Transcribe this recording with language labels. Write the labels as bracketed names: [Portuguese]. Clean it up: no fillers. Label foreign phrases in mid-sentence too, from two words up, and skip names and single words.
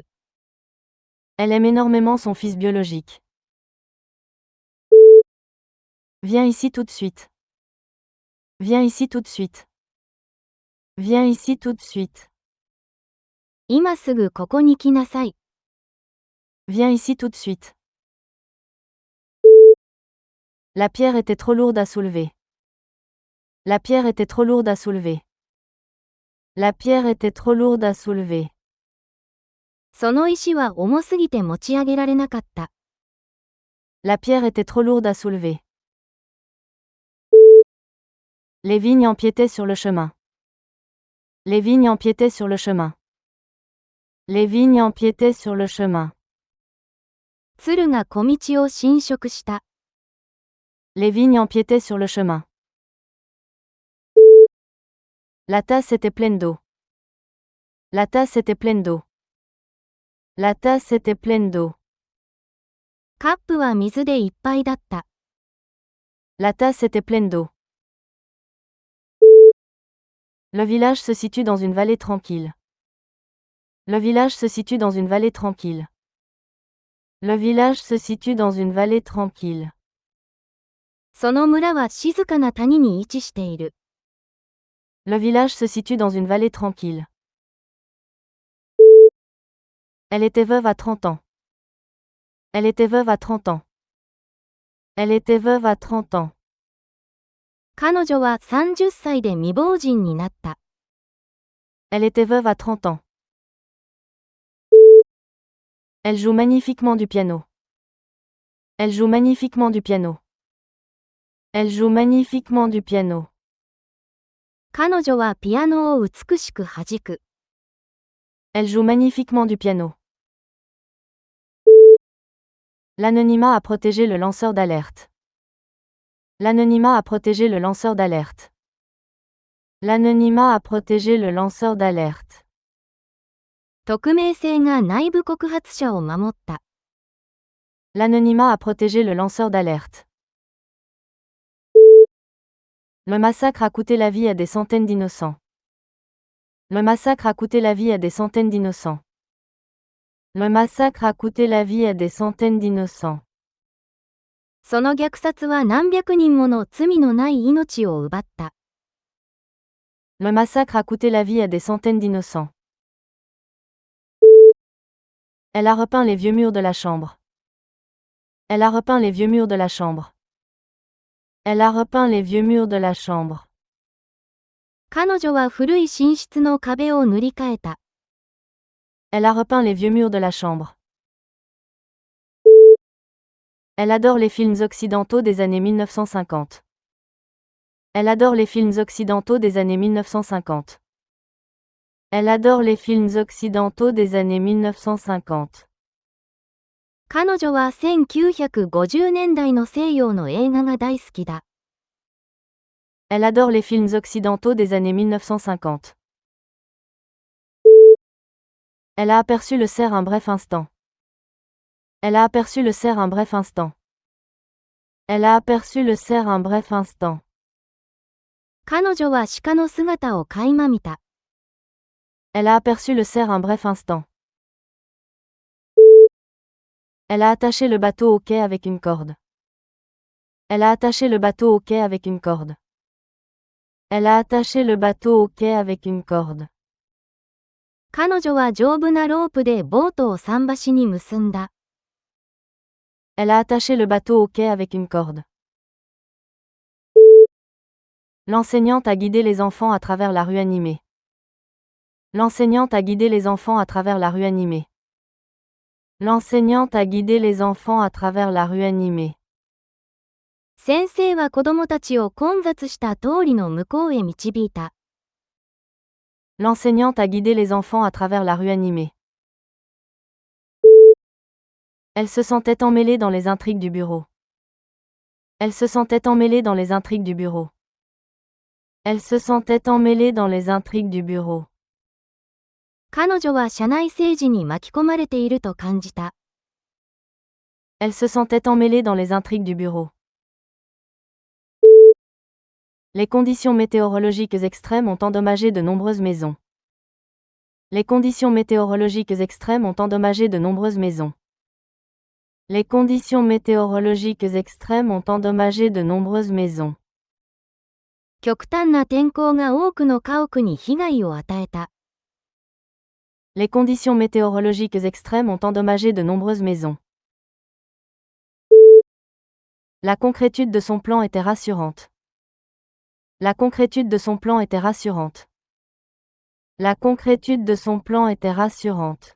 [French] Elle aime énormément son fils biologique. Viens ici tout de suite. Viens ici tout de suite. Viens ici tout de suite. [Japanese] 今すぐここに来なさい。 [French] Viens ici tout de suite. La pierre était trop lourde à soulever. La pierre était trop lourde à soulever. La pierre était trop lourde à soulever. [Japanese] その石は重すぎて持ち上げられなかった。 [French] La pierre était trop lourde à soulever. Les vignes empiétaient sur le chemin. Les vignes empiétaient sur le chemin. Les vignes empiétaient sur le chemin. [Japanese] 鶴が小道を侵食した。 [French] Les vignes empiétaient sur le chemin. La tasse était pleine d'eau. La tasse était pleine d'eau. La tasse était pleine d'eau. [Japanese] カップは水でいっぱいだった。 [French] La tasse était pleine d'eau. Le village se situe dans une vallée tranquille. Le village se situe dans une vallée tranquille. Le village se situe dans une vallée tranquille. [Japanese] その村は静かな谷に位置している。 [French] Le village se situe dans une vallée tranquille. Elle était veuve à 30 ans. Elle était veuve à 30 ans. Elle était veuve à 30 ans. [Japanese] 彼女は30歳で未亡人になった。 [French] Elle était veuve à 30 ans. Elle joue magnifiquement du piano. Elle joue magnifiquement du piano. Elle joue magnifiquement du piano. [Japanese] 彼女はピアノを美しく弾く。 [French] Elle joue magnifiquement du piano. L'anonymat a protégé le lanceur d'alerte. L'anonymat a protégé le lanceur d'alerte. L'anonymat a protégé le lanceur d'alerte. [Japanese] 匿名性が内部告発者を守った。 [French] L'anonymat a protégé le lanceur d'alerte. Le massacre a coûté la vie à des centaines d'innocents. Le massacre a coûté la vie à des centaines d'innocents. Le massacre a coûté la vie à des centaines d'innocents. [Japanese] その虐殺は何百人もの罪のない命を奪った。 [French] Le massacre a coûté la vie à des centaines d'innocents. Elle a repeint les vieux murs de la chambre. Elle a repeint les vieux murs de la chambre. Elle a repeint les vieux murs de la chambre. [Japanese] 彼女は古い寝室の壁を塗り替えた。 [French] Elle a repeint les vieux murs de la chambre. Elle adore les films occidentaux des années 1950. Elle adore les films occidentaux des années 1950. Elle adore les films occidentaux des années 1950. [Japanese] 彼女は1950年代の西洋の映画が大好きだ。 [French] Elle adore les films occidentaux des années 1950. Elle a aperçu le cerf un bref instant. Elle a aperçu le cerf un bref instant. Elle a aperçu le cerf un bref instant. [Japanese] 彼女は鹿の姿を垣間見た。 [French] Elle a aperçu le cerf un bref instant. Elle a attaché le bateau au quai avec une corde. Elle a attaché le bateau au quai avec une corde. Elle a attaché le bateau au quai avec une corde. [Japanese] 彼女は丈夫なロープでボートを桟橋に結んだ。 [French] Elle a attaché le bateau au quai avec une corde. L'enseignante a guidé les enfants à travers la rue animée. L'enseignante a guidé les enfants à travers la rue animée. L'enseignante a guidé les enfants à travers la rue animée. [Japanese] 先生は子供たちを混雑した通りの向こうへ導いた。 [French] L'enseignante a guidé les enfants à travers la rue animée. Elle se sentait emmêlée dans les intrigues du bureau. Elle se sentait emmêlée dans les intrigues du bureau. Elle se sentait emmêlée dans les intrigues du bureau. [Japanese] 彼女は社内政治に巻き込まれていると感じた。 [French] Elle se sentait emmêlée dans les intrigues du bureau. Les conditions météorologiques extrêmes ont endommagé de nombreuses maisons. Les conditions météorologiques extrêmes ont endommagé de nombreuses maisons. Les conditions météorologiques extrêmes ont endommagé de nombreuses maisons. [Japanese] 極端な天候が多くの家屋に被害を与えた。 [French] Les conditions météorologiques extrêmes ont endommagé de nombreuses maisons. La concrétude de son plan était rassurante. La concrétude de son plan était rassurante. La concrétude de son plan était rassurante.